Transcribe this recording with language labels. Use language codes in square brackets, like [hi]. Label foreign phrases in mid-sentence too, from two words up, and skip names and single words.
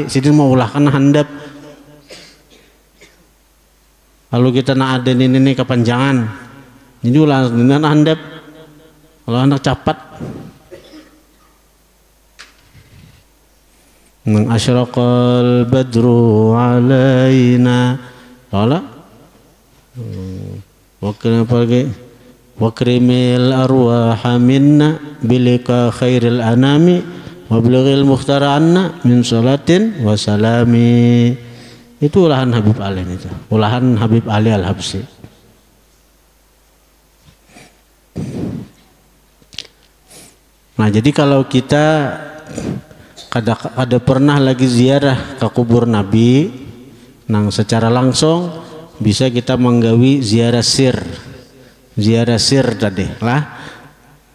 [bjn] Sidin mau ulahkan handap. Lalu kita nak ada ini kepanjangan. Jadi ulah dengan handap. Kalau anak capat. Nang [ar] أشرق البدر علينا. [bjn] Wala. [ar] وأكرم الأرواح منا بلقا خير الأنام وأبلغ المختار عنا من صلاة و سلام. [bjn] Itu ulahan Habib Ali itu. Ulahan Habib Ali Al-Habsyi. Nah, jadi kalau kita kada pernah lagi ziarah ke kubur Nabi, nang secara langsung bisa kita menggawi ziarah sir tadi lah.